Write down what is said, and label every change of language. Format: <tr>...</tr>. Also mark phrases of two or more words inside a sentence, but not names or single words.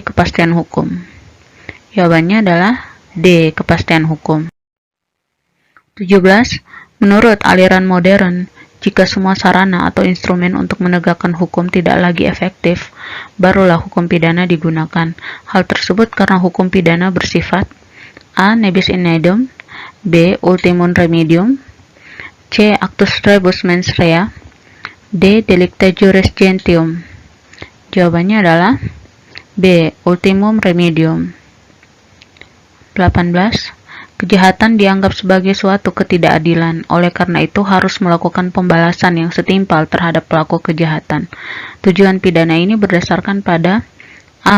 <id>Kepastian hukum. Jawabannya adalah D. Kepastian hukum. 17. Menurut aliran modern, jika semua sarana atau instrumen untuk menegakkan hukum tidak lagi efektif, barulah hukum pidana digunakan. Hal tersebut karena hukum pidana bersifat A.</id> <la>Nebis in idem,</la> <id>B.</id> <la>Ultimum remedium,</la> <id>C.</id> <la>Actus rebus mens rea,</la> <id>D.</id> <la>Delicta juris gentium.</la> <id>Jawabannya adalah B.</id> <la>Ultimum remedium.</la> <id>18. Kejahatan dianggap sebagai suatu ketidakadilan, oleh karena itu harus melakukan pembalasan yang setimpal terhadap pelaku kejahatan. Tujuan pidana ini berdasarkan pada A.</id>